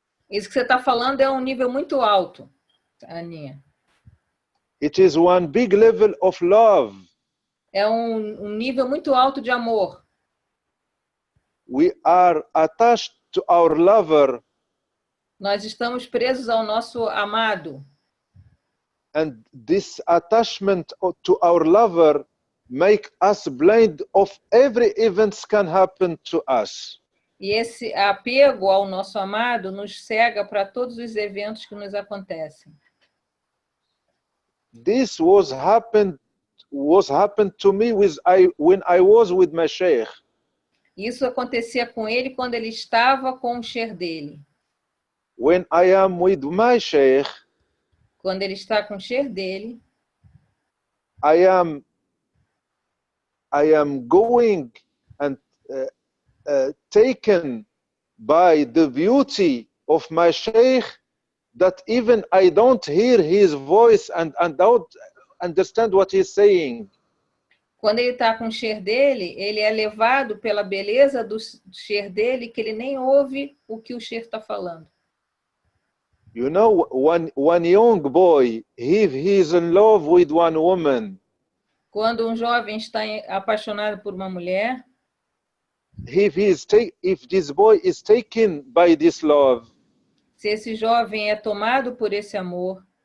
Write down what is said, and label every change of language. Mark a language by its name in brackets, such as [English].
[Portuguese] Isso que você está falando é um nível muito alto, Aninha. [English] It is one big level of love. [Portuguese] É um nível muito alto de amor. [English] We are attached to our lover. [Portuguese] Nós estamos presos ao nosso amado. [English] And this attachment to our lover make us blind of every events can happen to us. [Portuguese] E esse apego ao nosso amado nos cega para todos os eventos que nos acontecem. [English] This was happened to me when I was with my Sheikh. [Portuguese] Isso acontecia com ele quando ele estava com o Sheikh dele. [English] When I am with my Sheikh, [Portuguese] quando ele está com o Sheikh dele, [English] I am going and taken by the beauty of my Sheikh that even I don't hear his voice and don't understand what he's saying. [Portuguese] Quando ele está com o Sheikh dele, ele é levado pela beleza do Sheikh dele, que ele nem ouve o que o Sheikh está falando. [English] You know, one young boy, if he is in love with one woman, [Portuguese] quando um jovem está apaixonado por uma mulher, [English] if this boy is taken by this love, [Portuguese] se esse jovem é tomado por esse amor,